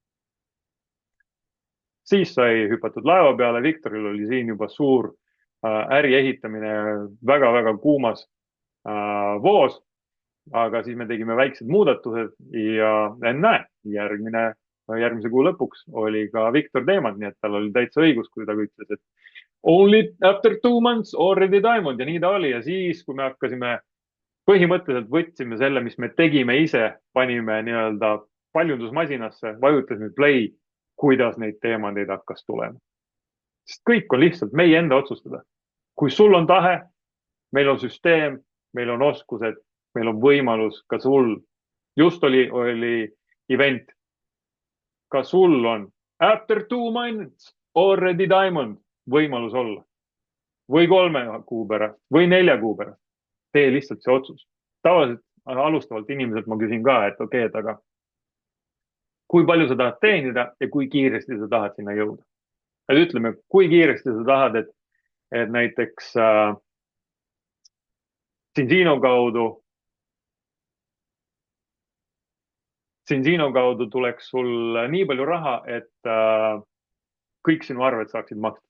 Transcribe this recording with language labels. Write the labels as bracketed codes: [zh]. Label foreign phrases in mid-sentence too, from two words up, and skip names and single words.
[et] Siis sai hüpatud laeva peale, Viktoril oli siin juba suur äri ehitamine väga-väga kuumas voos, aga siis me tegime väiksed muudatused ja ennäe, järgmise kuu lõpuks oli ka Viktor Teemant, nii et tal oli täitsa õigus, kui ta ütles, et [en] only after 2 months already diamond [et] ja nii ta oli. Ja siis, kui me hakkasime, põhimõtteliselt võtsime selle, mis me tegime ise, panime nii-öelda paljundusmasinasse, vajutasime play, kuidas neid teemandeid hakkas tulema. Sest kõik on lihtsalt meie enda otsustada. Kui sul on tahe, meil on süsteem, meil on oskused, meil on võimalus, ka sul. Just oli event. Ka sul on [en] after 2 months already diamond [et] võimalus olla. Või 3 kuu pärast, või 4 kuu pärast. Tee lihtsalt see otsus. Tavaliselt alustavalt inimeselt ma küsin ka, et okei, et aga kui palju sa tahad teenida ja kui kiiresti sa tahad sinna jõuda. Et ütleme, kui kiiresti sa tahad, et näiteks Sinsino kaudu tuleks sul nii palju raha, et kõik sinu arved saaksid makstud.